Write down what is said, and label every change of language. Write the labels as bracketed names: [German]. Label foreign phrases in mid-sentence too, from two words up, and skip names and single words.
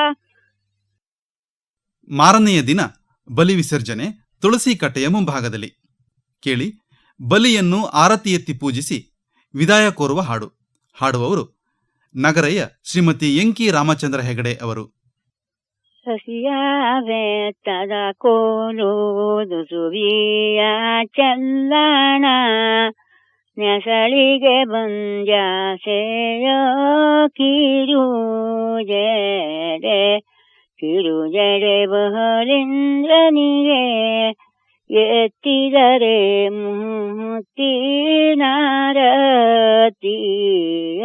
[Kannada] ಮಾರನೆಯ ದಿನ ಬಲಿ ವಿಸರ್ಜನೆ ತುಳಸಿ ಕಟ್ಟೆಯ ಮುಂಭಾಗದಲ್ಲಿ. ಕೇಳಿ, ಬಲಿಯನ್ನು ಆರತಿ ಎತ್ತಿ ಪೂಜಿಸಿ ವಿದಾಯ ಕೋರುವ ಹಾಡು. ಹಾಡುವವರು ನಗರಯ್ಯ ಶ್ರೀಮತಿ ಎಂಕಿ ರಾಮಚಂದ್ರ ಹೆಗಡೆ ಅವರು. ಸಸಿಯಾವೆತ್ತದ ಕೋಲುವುದು ಸುವಿಯ ಚಲ್ಲಣ, ನೆಸಳಿಗೆ ಬಂದ್ಯಾಸೆಯೋ ಕಿರು ಜಡೆ, ಕಿರು ಜಡೆ ಬಹಳೇಂದ್ರನಿಗೆ ಎತ್ತಿದರೆ ಮುತ್ತಿನಾರತಿಯ.